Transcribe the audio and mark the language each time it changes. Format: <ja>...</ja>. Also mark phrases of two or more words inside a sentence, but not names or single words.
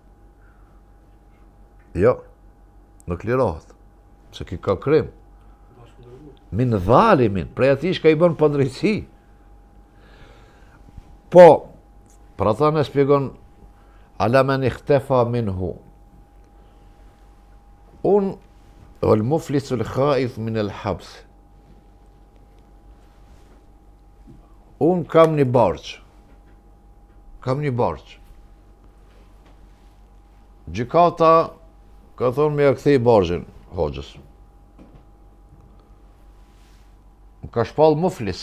<sq>Jo, nuk lirohet, se ki ka krim.</sq> <ar>من ظالم,</ar> <sq>prej ati shka i bën padrejtësi. Po, pra ta në spjegon,</sq> <ar>على من اختفى منه.</ar> <sq>Unë,</sq> <ar>والمفلس الخائف من الحبس.</ar> <sq>Unë kam një borç. Gjykata ka thonë me ja kthej borxhin hoxhës. Më ka shpall muflis.</sq>